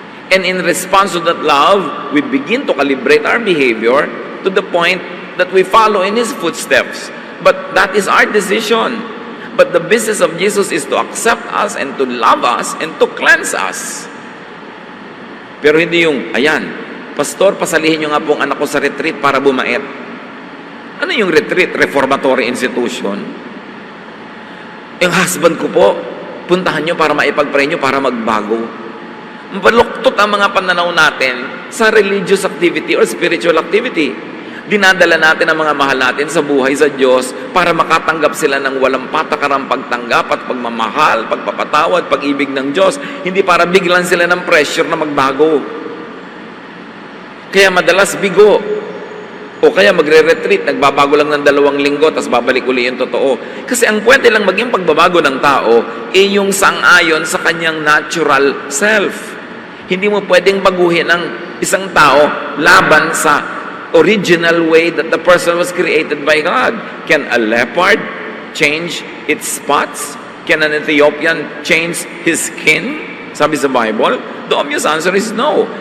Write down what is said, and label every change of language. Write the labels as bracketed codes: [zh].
[en] And in response to that love, we begin to calibrate our behavior to the point that we follow in His footsteps. But that is our decision. But the business of Jesus is to accept us and to love us and to cleanse us. [tl] Pero hindi yung, ayan, Pastor, pasalihin nyo nga po ang anak ko sa retreat para bumait. Ano yung retreat? Reformatory institution? Yung husband ko po, puntahan nyo para maipag-pray nyo para magbago. Baluktot ang mga pananaw natin sa [en] religious activity or spiritual activity. [tl] Dinadala natin ang mga mahal natin sa buhay sa Diyos para makatanggap sila ng walang patakarang pagtanggap at pagmamahal, pagpapatawad, pag-ibig ng Diyos. Hindi para biglan sila ng pressure na magbago. Kaya madalas bigo. O kaya magre-retreat, nagbabago lang ng 2 linggo, tapos babalik uli yung totoo. Kasi ang pwede lang maging pagbabago ng tao, yung sang-ayon sa kanyang natural self. Hindi mo pwedeng baguhin ang isang tao laban sa [en] original way that the person was created by God. Can a leopard change its spots? Can an Ethiopian change his skin? [tl] Sabi sa Bible, [en] the obvious answer is no.